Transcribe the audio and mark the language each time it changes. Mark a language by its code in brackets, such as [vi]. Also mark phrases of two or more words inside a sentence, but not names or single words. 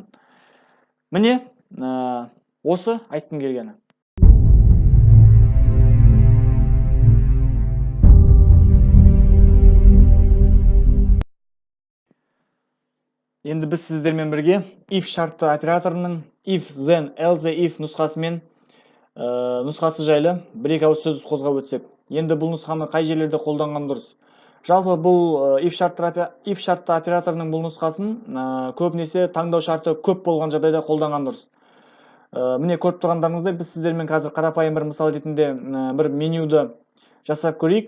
[kk] Міне осы айтқым келгені. Енді біз сіздермен бірге if шартты операторының [en] if, then, else, if [kk] нұсқасымен нұсқасы жайлы бір-екі ауыз сөз қозғап өтсек. Енді бұл нұсқаны қай жерлерде қолданған дұрыс? Жалпы бұл if шартты операторының бұл нұсқасын көбінесе таңдау шарты көп болған жағдайда қолданған дұрыс. Міне көріп тұрғандарыңыздай біз сіздермен қазір қарапайым бір мысал ретінде бір менюді жасап көрейік.